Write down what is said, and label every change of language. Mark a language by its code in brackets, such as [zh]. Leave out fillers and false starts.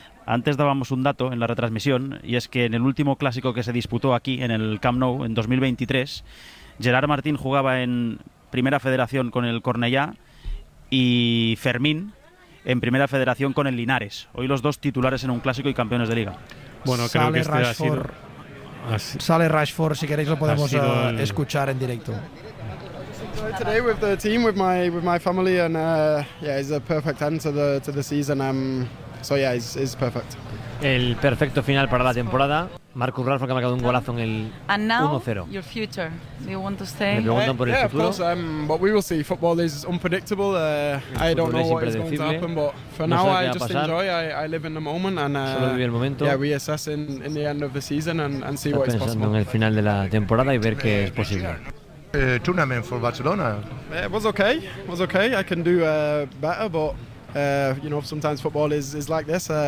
[es] Antes dábamos un dato en la retransmisión, y es que en el último clásico que se disputó aquí, en el Camp Nou, en 2023, Gerard Martín jugaba en Primera Federación con el Cornellà y Fermín en Primera Federación con el Linares. Hoy los dos titulares en un clásico y campeones de liga. Bueno, creo que este ha sido... Sale Rashford, si queréis lo podemos escuchar en directo. [en] Today with the team, with my family, and yeah, it's a perfect end to the season. So yeah, it's perfect. [es] El perfecto final para la temporada. Marcus Rashford, que ha marcado un golazo en el 1-0. [en] Your future. Do you want to stay? [es] Me preguntan por el futuro. [en] Yeah, of course. But we will see. Football is unpredictable. I don't know what is going to happen, but for now I just enjoy. I live in the moment and yeah, we assess in the end of the season and see what is possible. [es] Pensando en el final de la temporada y ver qué es posible. [en] Tournament for Barcelona. It was okay. I can do better, but you know, sometimes football is like this.